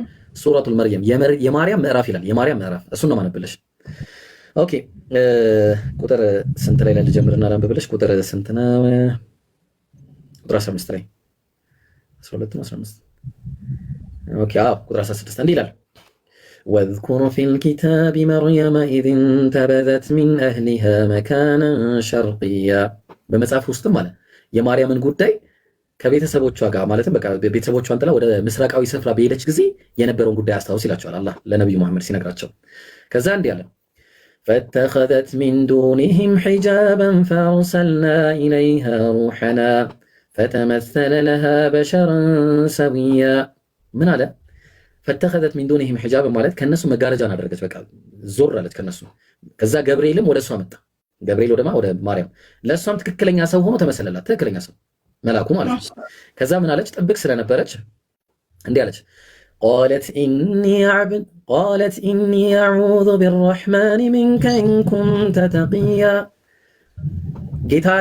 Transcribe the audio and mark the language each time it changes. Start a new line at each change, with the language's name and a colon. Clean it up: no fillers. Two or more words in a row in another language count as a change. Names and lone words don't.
Amharic: ሱረቱል መርየም የማርያም ምዕራፍ ይላል። የማርያም ምዕራፍ እሱን ነው ማነብልሽ። ኦኬ ቁጥር ስንት ላይ ልጀምርና ላንብብልሽ? ቁጥር ስንት ነው? ቁጥር 15 ላይ 12 ነው 15 ኦኬ ቁጥር 16 እንዲህ ይላል
Arabic: واذكر في الكتاب مريم إذ انتبذت من أهلها مكانا شرقيا
Amharic: በመጽሐፍ ውስጥም ማለት የማርያምን ጉዳይ ከቤተሰቦቿ ጋር ማለትም በቃ ቤተሰቦቿን ጥላ ወደ ምስራቃዊ ስፍራ በሄደች ጊዜ የነበረውን ጉዳይ አስታውስ ይላቸዋል አላህ ለነብዩ መሐመድ ሲነግራቸው። ከዛ እንዲህ አለ
Arabic: فاتخذت من دونهم حجابا فأرسلنا إليها روحنا فتمثل لها بشرا سويا
Amharic: ምን አለ?
Arabic: فاتخذت من دونهم حجاب
Amharic: ማለት ከነሱ መጋረጃን አደረገች። በቃ ዞር አለች ከነሱ። ከዛ ገብርኤልም ወደ እሷ መጣ። ገብርኤል ወደ ማርያም ለእሷም ትክክለኛ ሰው ሆኖ ተመሰለላት። ትክክለኛ ሰው መላኩ ማለት ነው። ከዛ ምን አለች? ጥብቅ ስለነበረች እንዲህ አለች
Arabic: قالت إني أعوذ بالرحمن منك إن كنت تقيا።
Amharic: ጌታን